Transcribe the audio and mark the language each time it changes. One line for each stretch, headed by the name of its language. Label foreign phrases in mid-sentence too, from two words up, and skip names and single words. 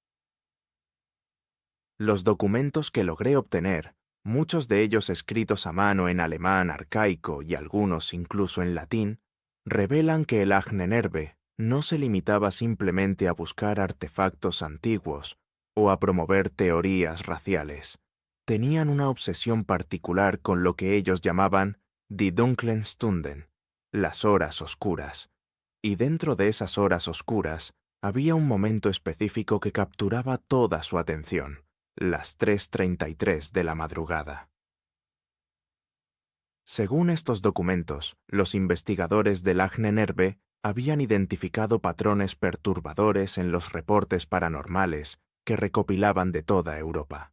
Spanish: Los documentos que logré obtener, muchos de ellos escritos a mano en alemán arcaico y algunos incluso en latín, revelan que el Ahnenerbe no se limitaba simplemente a buscar artefactos antiguos o a promover teorías raciales. Tenían una obsesión particular con lo que ellos llamaban
German: die dunklen Stunden,
Spanish: las horas oscuras. Y dentro de esas horas oscuras había un momento específico que capturaba toda su atención: las 3:33 de la madrugada. Según estos documentos, los investigadores del Ahnenerbe habían identificado patrones perturbadores en los reportes paranormales que recopilaban de toda Europa.